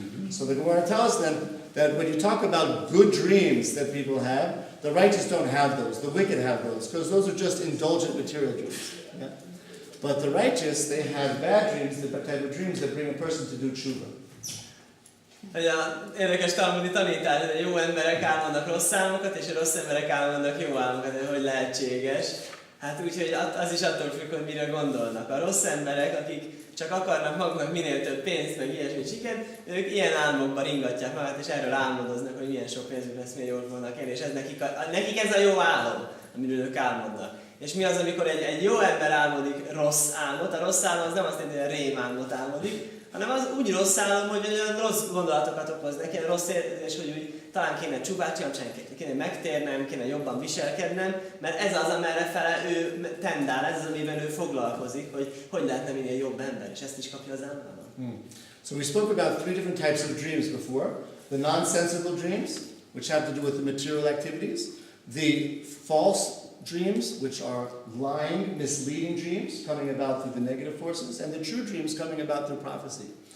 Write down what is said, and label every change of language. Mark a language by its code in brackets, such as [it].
[en] So the Gemara tells them that when you talk about good dreams that people have, the righteous don't have those, the wicked have those, because those are just indulgent material dreams. Yeah? But the righteous, they have bad dreams, the type of dreams that bring a person to do tshuva. [hu] Érdekes talmudi tanítás, hogy jó emberek álmodnak rossz álmokat, és rossz emberek álmodnak jó álmokat, de hogy lehetséges. Hát úgyhogy az is attól függ, hogy mire gondolnak. A rossz emberek, akik csak akarnak maguknak minél több pénzt, meg ilyesmit sikert, ők ilyen álmokban ringatják magát, és erről álmodoznak, hogy milyen sok pénzük lesz, milyen jól fognak élni, és ez nekik ez a jó álom, amiről ők álmodnak. És mi az, amikor egy jó ember álmodik rossz álmot? A rossz álom az nem azt jelenti, hogy rémálmot álmodik, hanem az úgy rossz álom, hogy olyan rossz gondolatokat okoz neki, olyan rossz érzés, hogy úgy talán kéne csúvát csinálni, kéne megtérnem, kéne jobban viselkednem, mert ez az, amerre fele ő tendál, ez az, amiben ő foglalkozik, hogy lehetne minél jobb ember, és ezt is kapja az álmában. [en] So we spoke about 3 different types of dreams before. The nonsensical dreams, which have to do with the material activities. The false dreams, which are lying, misleading dreams, coming about through the negative forces, and the true dreams coming about through prophecy.